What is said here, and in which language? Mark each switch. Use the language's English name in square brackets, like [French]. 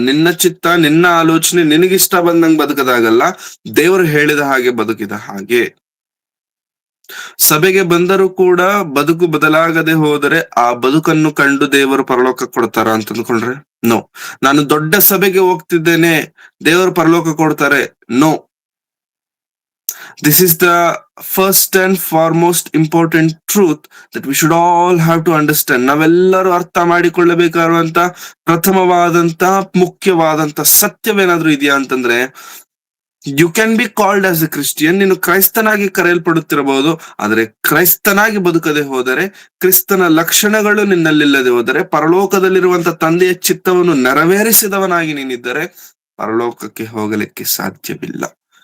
[Kannada] ನಿನ್ನ ಚಿತ್ತ, ನಿನ್ನ ಆಲೋಚನೆ ನಿನಗಿಷ್ಟ ಬಂದಂಗ್ ಬದುಕದಾಗಲ್ಲ, ದೇವರು ಹೇಳಿದ ಹಾಗೆ ಬದುಕಿದ ಹಾಗೆ. ಸಭೆಗೆ ಬಂದರೂ ಕೂಡ ಬದುಕು ಬದಲಾಗದೆ ಹೋದರೆ ಆ ಬದುಕನ್ನು ಕಂಡು ದೇವರು ಪರಲೋಕ ಕೊಡ್ತಾರ ಅಂತ ಅಂದ್ಕೊಂಡ್ರೆ ನೋ. ನಾನು ದೊಡ್ಡ ಸಭೆಗೆ ಹೋಗ್ತಿದ್ದೇನೆ, ದೇವರು ಪರಲೋಕ ಕೊಡ್ತಾರೆ, no. [English] This is the first and foremost important truth that we should all have to understand. [Kannada] ನಾವೆಲ್ಲರೂ ಅರ್ಥ ಮಾಡಿಕೊಳ್ಳಬೇಕಾದಂತ ಪ್ರಥಮವಾದಂತ ಮುಖ್ಯವಾದಂತ ಸತ್ಯವೇನಾದ್ರೂ ಇದೆಯಾ ಅಂತಂದ್ರೆ, [English] You can be called as a Christian. [Kannada] ನೀನು ಕ್ರೈಸ್ತನಾಗಿ ಕರೆಯಲ್ಪಡುತ್ತಿರಬಹುದು, ಆದರೆ ಕ್ರೈಸ್ತನಾಗಿ ಬದುಕದೆ ಹೋದರೆ, ಕ್ರಿಸ್ತನ ಲಕ್ಷಣಗಳು ನಿನ್ನಲ್ಲಿಲ್ಲದೆ ಹೋದರೆ, ಪರಲೋಕದಲ್ಲಿರುವಂತ ತಂದೆಯ ಚಿತ್ತವನ್ನು ನೆರವೇರಿಸಿದವನಾಗಿ ನೀನಿದ್ದರೆ ಪರಲೋಕಕ್ಕೆ ಹೋಗಲಿಕ್ಕೆ ಸಾಧ್ಯವಿಲ್ಲ.